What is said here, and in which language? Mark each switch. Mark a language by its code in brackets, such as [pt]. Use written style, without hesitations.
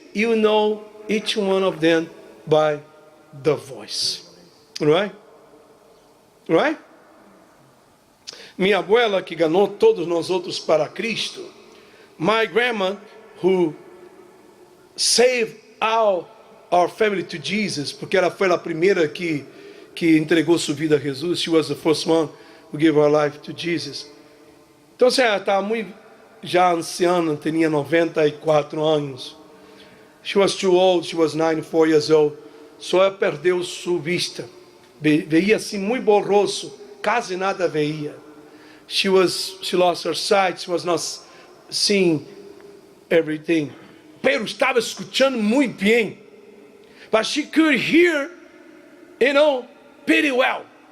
[en] You know each one of them by the voice. Right? Right? [pt] Minha abuela que ganhou todos nós outros para Cristo. [en] My grandma who saved our family to Jesus, [pt] porque ela foi a primeira que entregou sua vida a Jesus. [en] She was the first one who gave her life to Jesus. [pt] Então, ela estava muito já anciana, tinha 94 anos. [en] She was too old, she was 94 years old. [pt] Só ela perdeu sua vista. Veia assim muito borroso, quase nada veia. [en] She lost her sight, she was not seeing everything. [pt] Pero estava escutando muito bem. [en] But she could hear, pretty well.